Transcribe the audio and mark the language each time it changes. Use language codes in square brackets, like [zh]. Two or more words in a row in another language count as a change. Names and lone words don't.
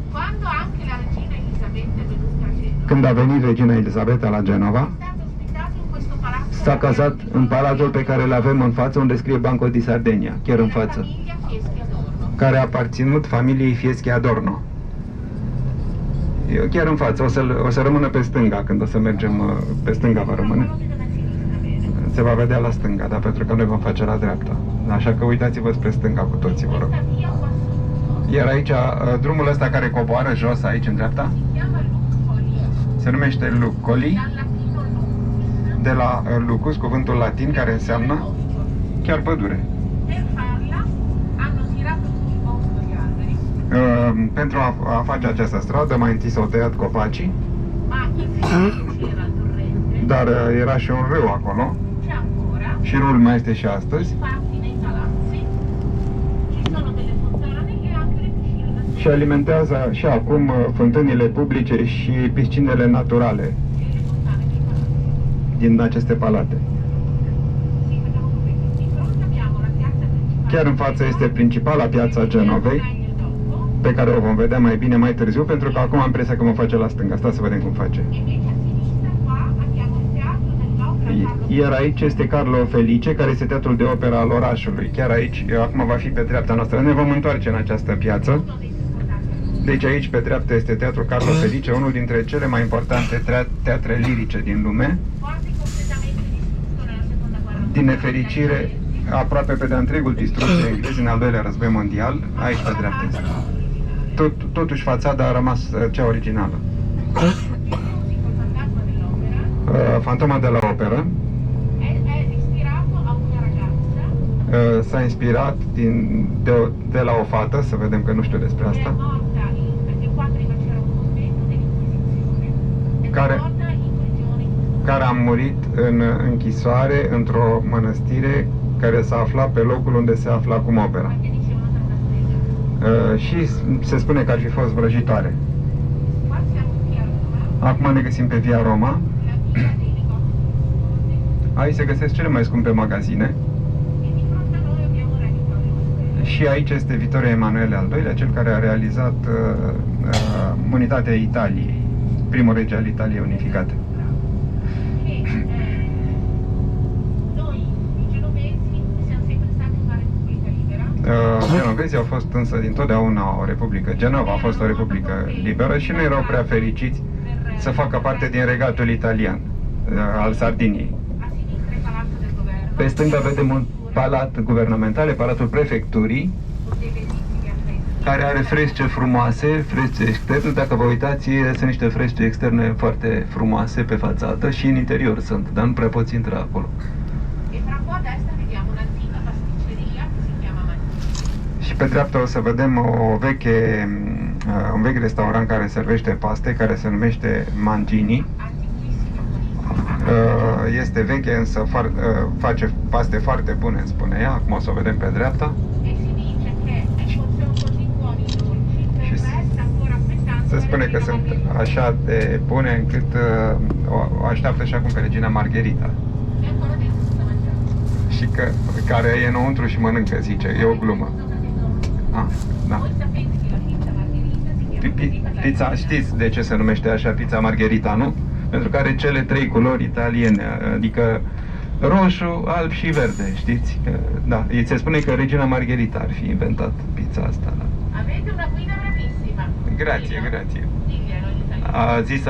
[ro] Când a venit regina Elisabeta la Genova, s-a cazat în palatul pe care îl avem în față, unde scrie Banco di Sardegna, chiar în față, care a aparținut familiei Fieschi Adorno. Chiar în față, o să rămână pe stânga, când o să mergem pe stânga va rămâne. se va vedea la stânga, da? Pentru că noi vom face la dreapta. Așa că uitați-vă spre stânga cu toții, vă rog. [it] Questa via qua sotto [ro] Iar aici, drumul ăsta care coboară jos, aici în dreapta, [it] si chiama Lucoli, [ro] se numește Lucoli, [it] dal latino lucus, [ro] de la lucus, cuvântul latin care înseamnă chiar pădure. [it] per farla hanno tirato su il bosco gli alberi, [ro] Pentru a face această stradă, mai întâi s-au tăiat copacii, [it] ma in fondo c'era il torrente, [ro] dar era și un râu acolo [it] c'è ancora, [ro] și râul mai este și astăzi. [it] infatti nei palazzi ci sono delle fontane e anche le piscine naturali. [ro] Și alimentează și acum fântânile publice și piscinele naturale [it] E le fontane dei palazzi. [ro] din aceste palate. [it] Sì, facciamo così. Di fronte abbiamo la piazza principale. [ro] Chiar în față este principala piața Genovei, pe care o vom vedea mai bine mai târziu, pentru că acum am impresia că mă face la stânga. Stați să vedem cum face. [it] E invece a sinistra qua abbiamo il teatro dell'opera Carlo [ro] Iar aici este Carlo Felice, care este teatrul de opera al orașului. Chiar aici, acum va fi pe dreapta noastră. Ne vom întoarce în această piață. [it] uno dei più importanti. [ro] Deci aici, pe dreapta, este Teatrul Carlo Felice, unul dintre cele mai importante teatre lirice din lume. [it] Quasi completamente distrutto nella seconda guerra mondiale. [ro] Din nefericire, aproape pe de întregul distrus de englezi în al doilea război mondial, aici pe dreapta este. Totuși fațada a rămas cea originală. [it] Il musico Il fantasma dell'opera [ro] Fantoma de la operă [it] è ispirato a una ragazza [ro] s-a inspirat de la o fată, să vedem că nu știu despre [it] che è [ro] asta, [it] morta perché qua prima c'era un convento dell'Inquisizione ed è [ro] Care- [it] morta in prigione in [ro] care a murit în închisoare într-o mănăstire care s-a aflat pe locul unde se află acum opera. [it] perché dicevano Santa Stella. [ro] Și se spune că ar fi fost vrăjitoare. [it] Qua siamo qui a Roma, [ro] Acum ne găsim pe Via Roma. [it] la via dei negozi. [ro] Aici se găsesc cele mai scumpe magazine. [it] E di fronte a noi abbiamo Re Vittorio Emanuele. [ro] Și aici este Vittorio Emanuele al II-lea, cel care a realizat unitatea Italiei, primul rege al Italiei unificate. [it] Che noi, i genovesi, siamo sempre stati una repubblica libera. [ro] Genovezii au fost însă dintotdeauna o republică. Genova a fost o republică liberă și nu erau prea fericiți să facă parte din regatul italian al Sardiniei. [it] A sinistra il palazzo del governo. [ro] Pe stânga vedem un palat guvernamental, palatul prefecturii, [it] Con dei bellissimi affreschi. [ro] care are fresce frumoase, fresce externe. Dacă vă uitați, sunt niște fresce externe foarte frumoase pe fațadă și în interior sunt, dar nu prea poți intra acolo. [it] E tra un po' a destra vediamo un'antica pasticceria che si chiama Mantini. [ro] Și pe dreapta o să vedem un vechi restaurant care servește paste, care se numește Mangini. [it] Antichissimo. [ro] Este veche, însă face paste foarte bune, îmi spune ea. Acum o să o vedem pe dreapta. [it] E si dice che sono così buoni i dolci che [ro] Și [it] resta ancora aspettando [ro] se [it] la [ro] spune că [it] regina [ro] sunt [it] Margherita. [ro] așa de bune încât o așteaptă și acum pe regina Margherita. [it] E ancora dentro sta mangiando. [ro] Și care e înăuntru și mănâncă, zice. E o glumă. Ah, da. [it] Voi sapete che la pizza Margherita si chiama così per la [ro] Pizza, [it] regina. [ro] știți de ce se numește așa pizza Margherita, nu? Pentru că are cele trei culori italiene, adică roșu, alb și verde, știți? Da, se spune că regina Margherita ar fi inventat pizza asta. Da. [it] Avete una guida bravissima. Grație, Dillo. grație. Diglielo in italiano.